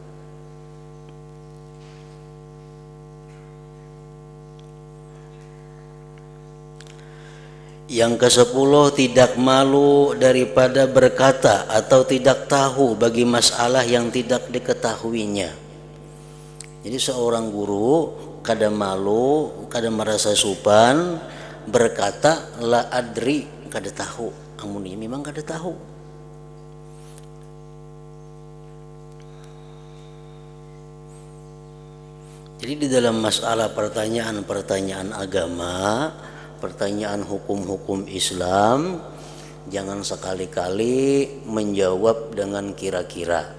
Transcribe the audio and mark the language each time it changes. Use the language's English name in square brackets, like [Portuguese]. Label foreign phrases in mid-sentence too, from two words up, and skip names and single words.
[Indonesian] Yang ke-10, tidak malu daripada berkata atau tidak tahu bagi masalah yang tidak diketahuinya. Jadi seorang guru kada malu, kada merasa supan berkata [Arabic] la adri, [Indonesian] kada tahu. [Banjar] Amun ini memang kada tahu. [Indonesian] Jadi di dalam masalah pertanyaan agama, pertanyaan hukum-hukum Islam, jangan sekali-kali menjawab dengan kira-kira.